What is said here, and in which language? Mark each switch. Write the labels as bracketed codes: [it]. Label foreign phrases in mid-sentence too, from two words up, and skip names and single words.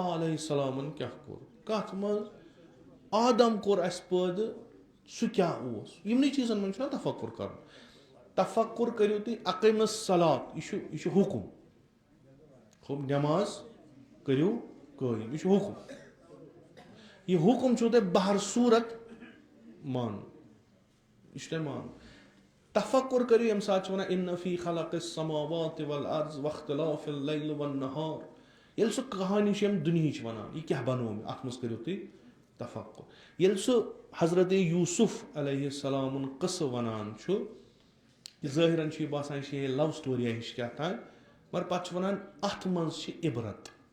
[ks] علیہ السلامن کیٛاہ کوٚر کَتھ منٛز آدم کوٚر اَسہِ پٲدٕ سُہ کیٛاہ اوس یِمنٕے چیٖزن منٛز چھُنہ تفکُر کَرُن تفکُر کٔرِو تُہۍ [ar] اقیمس صلات [ks] یہِ چھُ حُکُم ہُم نٮ۪ماز کٔرِو قٲیِم یہِ چھُ حُکُم یہِ حُکُم چھُو تۄہہِ بہر صوٗرت مانُن یہِ چھُ تۄہہِ مانُن تفکُر کٔرِو ییٚمہِ ساتہٕ چھِ وَنان [ar] اِن فی خلق السماوات والارض واختلاف اللیل والنہار [ks] ییٚلہِ سُہ کہانی چھِ ییٚمہِ دُنہِچ وَنان یہِ کیٛاہ بَنوو مےٚ اَتھ منٛز کٔرِو تُہۍ تفکُر ییٚلہِ سُہ حضرت یوٗسف علیہ السلامُن قٕصہٕ وَنان چھُ کہِ ظٲہِرن چھُ یہِ باسان یہِ چھِ ہے [en] love storiya [ks] ہِش کیٛاہ تام مگر پَتہٕ چھِ وَنان اَتھ منٛز چھِ عبرت